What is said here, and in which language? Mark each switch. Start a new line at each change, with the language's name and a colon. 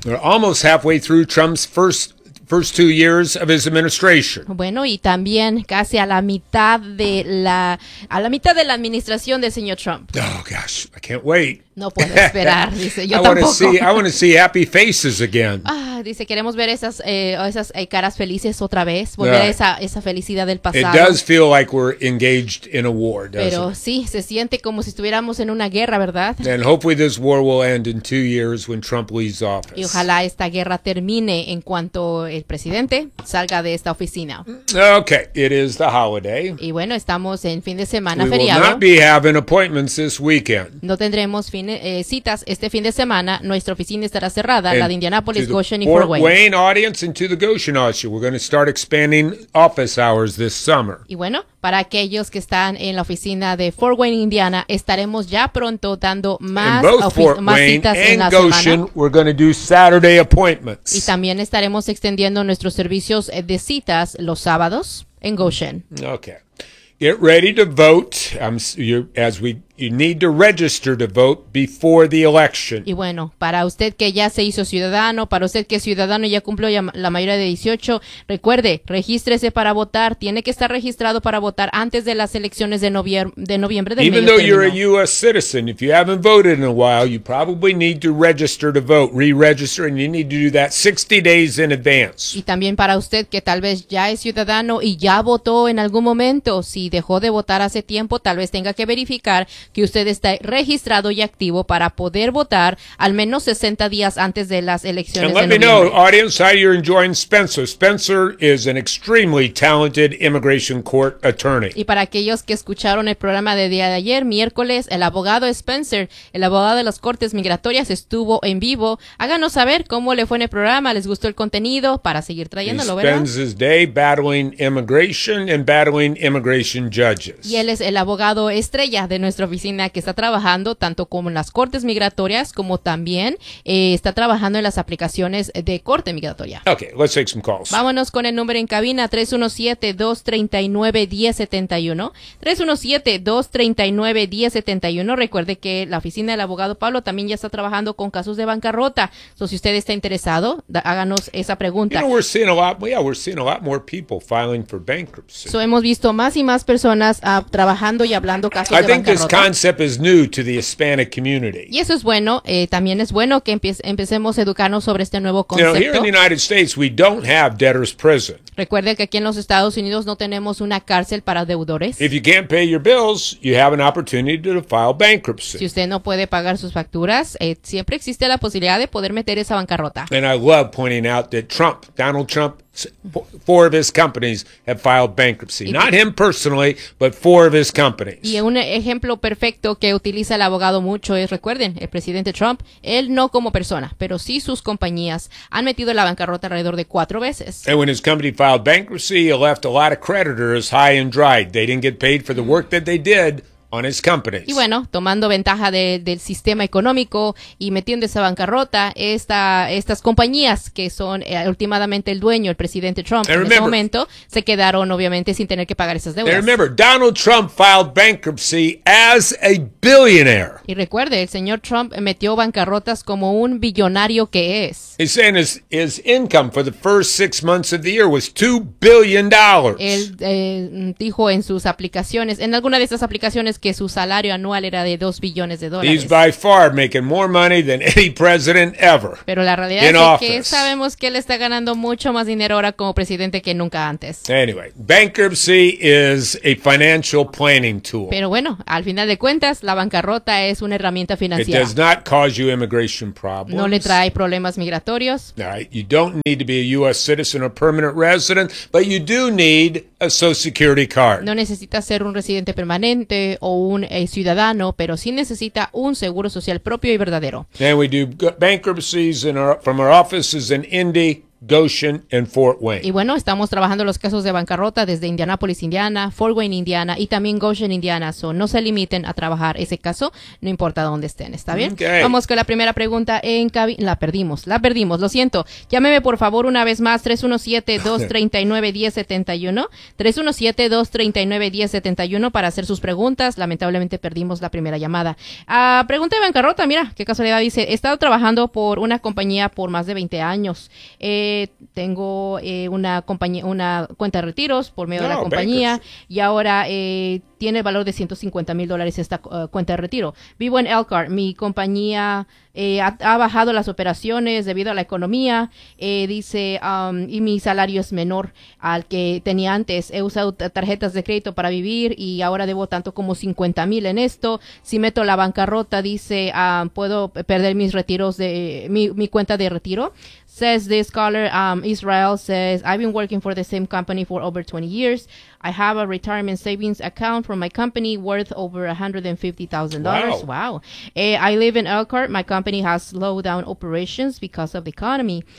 English: We're almost halfway through Trump's first 2 years of his administration.
Spanish: Bueno, y también casi a la mitad de la administración del señor Trump.
English: Oh gosh, I can't wait.
Spanish: No puedo esperar, dice. Yo tampoco.
English: I want to see happy faces again.
Spanish: Ah, dice, queremos ver esas caras felices otra vez, volver a esa felicidad del pasado.
English: It does feel like we're engaged in a war, doesn't
Spanish: Pero,
English: it?
Spanish: Pero sí, se siente como si estuviéramos en una guerra, ¿verdad?
English: And hopefully this war will end in 2 years when Trump leaves office.
Spanish: Y ojalá esta guerra termine en cuanto el presidente salga de esta oficina.
English: Okay, it is the holiday.
Spanish: Y bueno, estamos en fin de semana,
English: we
Spanish: feriado.
English: We will not be having appointments this weekend.
Spanish: No tendremos citas este fin de semana. Nuestra oficina estará cerrada,
English: and
Spanish: la de Indianapolis, Goshen y
English: Fort Wayne. Wayne audience and to the Goshen audience, we're going to start expanding office hours this summer.
Spanish: Y bueno, para aquellos que están en la oficina de Fort Wayne, Indiana, estaremos ya pronto dando más citas
English: and
Spanish: en la Goshen, semana.
English: We're going to do Saturday appointments.
Spanish: Y también estaremos extendiendo nuestros servicios de citas los sábados en Goshen.
English: Okay. Get ready to vote. You need to register to vote before the election.
Spanish: Y bueno, para usted que ya se hizo ciudadano, para usted que es ciudadano y ya cumplió la mayoría de 18, recuerde, regístrese para votar. Tiene que estar registrado para votar antes de las elecciones de noviembre del medio término.
English: Even though you're a U.S. citizen, if you haven't voted in a while, you probably need to register to vote, re-register, and you need to do that 60 days in advance.
Spanish: Y también para usted que tal vez ya es ciudadano y ya votó en algún momento, si dejó de votar hace tiempo, tal vez tenga que verificar que usted está registrado y activo para poder votar al menos 60 días antes de las elecciones.
English: And let me know, audience, how you're enjoying Spencer. Spencer is an extremely talented immigration court attorney.
Spanish: Y para aquellos que escucharon el programa de día de ayer, miércoles, el abogado Spencer, el abogado de las cortes migratorias, estuvo en vivo. Háganos saber cómo le fue en el programa, les gustó el contenido para seguir trayéndolo, ¿verdad?
English: He spends his day battling immigration and battling immigration judges.
Spanish: Y él es el abogado estrella de nuestra oficina, que está trabajando tanto como en las cortes migratorias como también está trabajando en las aplicaciones de corte migratoria.
English: Okay, let's take some calls.
Spanish: Vámonos con el número en cabina 317-239-1071. 317-239-1071. Recuerde que la oficina del abogado Pablo también ya está trabajando con casos de bancarrota. So, si usted está interesado, háganos esa pregunta.
English: You know, we're seeing a lot more people filing for bankruptcy.
Spanish: So, hemos visto más y más personas trabajando y hablando casos de bancarrota.
English: This concept is new to the Hispanic community.
Spanish: Y eso es bueno. También es bueno que empecemos a educarnos sobre este nuevo concepto.
English: You know, here in the United States, we don't have debtor's prison.
Spanish: Recuerde que aquí en los Estados Unidos no tenemos una cárcel para deudores.
English: If you can't pay your bills, you have an opportunity to file bankruptcy.
Spanish: Si usted no puede pagar sus facturas, siempre existe la posibilidad de poder meter esa bancarrota.
English: And I love pointing out that Donald Trump, 4 of his companies have filed bankruptcy. Not him personally, but 4 of his companies.
Spanish: Y un ejemplo perfecto que utiliza el abogado mucho es, recuerden, el presidente Trump, él no como persona, pero sí sus compañías han metido la bancarrota alrededor de 4 veces.
English: And when his company filed bankruptcy, he left a lot of creditors high and dry. They didn't get paid for the work that they did on his companies.
Spanish: Y bueno, tomando ventaja del sistema económico y metiendo esa bancarrota, estas compañías que son últimamente el dueño, el presidente Trump,
English: and
Spanish: en ese momento, se quedaron obviamente sin tener que pagar esas deudas.
English: And remember, Donald Trump filed bankruptcy as a billionaire.
Spanish: Y recuerde, el señor Trump metió bancarrotas como un billonario que es.
English: He's saying his income for the first six months of the year was $2 billion.
Spanish: Él dijo en sus aplicaciones, en alguna de esas aplicaciones, que su salario anual era de $2 billones.
English: He's by far making more money than any president ever.
Spanish: Pero la realidad es que sabemos que él está ganando mucho más dinero ahora como presidente que nunca antes.
English: Anyway, bankruptcy is a financial planning tool.
Spanish: Pero bueno, al final de cuentas, la bancarrota es una herramienta financiera.
English: It does not cause you immigration problems.
Spanish: No le trae problemas migratorios.
English: All right. You don't need to be a U.S. citizen or permanent resident, but you do need a Social Security card.
Spanish: No necesita ser un residente permanente o un ciudadano, pero sí necesita un seguro social propio y verdadero.
English: And we do bankruptcies from our offices in Indy, Goshen, and Fort Wayne.
Spanish: Y bueno, estamos trabajando los casos de bancarrota desde Indianapolis, Indiana, Fort Wayne, Indiana, y también Goshen, Indiana. So no se limiten a trabajar ese caso, no importa dónde estén, ¿está bien?
English: Okay.
Spanish: Vamos con la primera pregunta en cabina. La perdimos, lo siento. Llámeme por favor una vez más, 317-239-1071. 317-239-1071 para hacer sus preguntas. Lamentablemente perdimos la primera llamada. Pregunta de bancarrota, mira, qué casualidad. Dice, he estado trabajando por una compañía por más de 20 años. Tengo una cuenta de retiros por medio de la compañía y ahora tiene el valor de $150,000 esta cuenta de retiro. Vivo en Elkhart. Mi compañía ha bajado las operaciones debido a la economía. Y mi salario es menor al que tenía antes. He usado tarjetas de crédito para vivir y ahora debo tanto como $50,000 en esto. Si meto la bancarrota, puedo perder mis retiros de mi cuenta de retiro.
English: Says this caller, Israel says, I've been working for the same company for over 20 years. I have a retirement savings account from my company worth over $150,000. Wow. I live in Elkhart. My company has slowed down operations because of the economy.